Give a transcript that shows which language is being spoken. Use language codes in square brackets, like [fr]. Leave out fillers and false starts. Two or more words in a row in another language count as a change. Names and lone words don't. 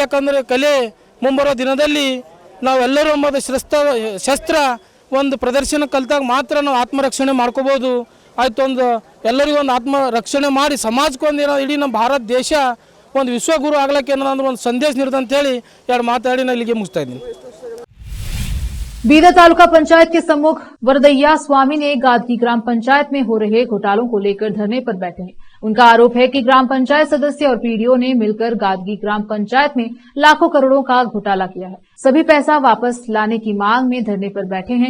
[kn] ಯಾಕಂದರೆ ಕಲೆ ಮುಂಬರೋ ದಿನದಲ್ಲಿ ನಾವೆಲ್ಲರೂ ಅಂಬೋದು ಶಸ್ತ್ರ ಒಂದು ಪ್ರದರ್ಶನ ಕಲಿತಾಗ ಮಾತ್ರ ನಾವು ಆತ್ಮರಕ್ಷಣೆ ಮಾಡ್ಕೋಬೋದು. ಆಯ್ತು, ಒಂದು ಎಲ್ಲರಿಗೂ ಒಂದು ಆತ್ಮರಕ್ಷಣೆ ಮಾಡಿ ಸಮಾಜಕ್ಕೊಂದು ಏನೋ ಇಡೀ ನಮ್ಮ ಭಾರತ ದೇಶ ಒಂದು ವಿಶ್ವಗುರು ಆಗ್ಲಿಕ್ಕೆ ಏನೋ ಅಂದ್ರೆ ಒಂದು ಸಂದೇಶ ನೀಡುತ್ತೆ ಅಂತೇಳಿ ಎರಡು ಮಾತಾಡಿ ನಾನು ಇಲ್ಲಿಗೆ ಮುಗಿಸ್ತಾ ಇದ್ದೀನಿ. [hi] बीदर तालुका पंचायत के सम्मुख वरदैया स्वामी ने गादगी ग्राम पंचायत में हो रहे घोटालों को लेकर धरने पर बैठे हैं। उनका आरोप है कि ग्राम पंचायत सदस्य और PDO ने मिलकर गादगी ग्राम पंचायत में लाखों करोड़ों का घोटाला किया है। सभी पैसा वापस लाने की मांग में धरने पर बैठे हैं।